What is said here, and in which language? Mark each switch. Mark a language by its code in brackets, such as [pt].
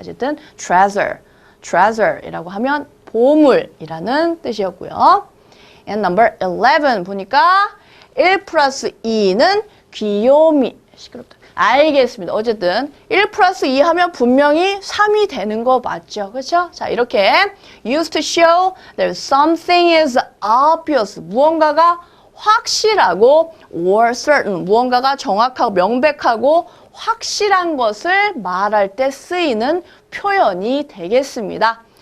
[ko] 어쨌든 treasure이라고 하면 보물이라는 뜻이었고요. And number 11 보니까 1 플러스 2는 귀요미. 시끄럽다. 알겠습니다. 어쨌든 1 플러스 2 하면 분명히 3이 되는 거 맞죠? 그렇죠? [en] 자, 이렇게 used to show that something is obvious. [ko] 무언가가 확실하고 or certain. 무언가가 정확하고 명백하고 확실한 것을 말할 때 쓰이는 표현이 되겠습니다.